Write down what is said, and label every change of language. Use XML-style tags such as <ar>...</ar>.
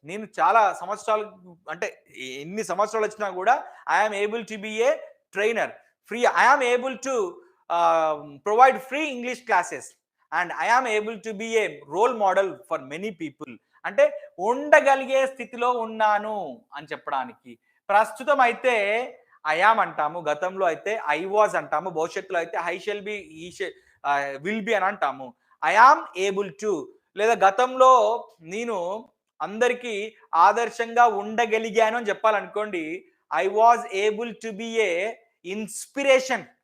<te>నేను చాలా సంవత్సరాలు అంటే ఎన్ని సంవత్సరాలు వచ్చినా కూడా</te> <en>I am able to be a trainer. I am able to provide free English classes and I am able to be a role model for many people.</en> <te>అంటే ఉండగలిగే స్థితిలో ఉన్నాను అని చెప్పడానికి. ప్రస్తుతం అయితే</te> <en>I am</en> <te>అంటాము, గతంలో అయితే</te> <en>I was</en> <te>అంటాము, భవిష్యత్తులో అయితే</te> <en>I shall be, will be</en> <te>అని అంటాము.</te> <en>I am able to</en> <te>లేదా గతంలో నేను అందరికీ ఆదర్శంగా ఉండగలిగాను అని చెప్పాలనుకోండి,</te> <en>I was able to be a inspiration.</en>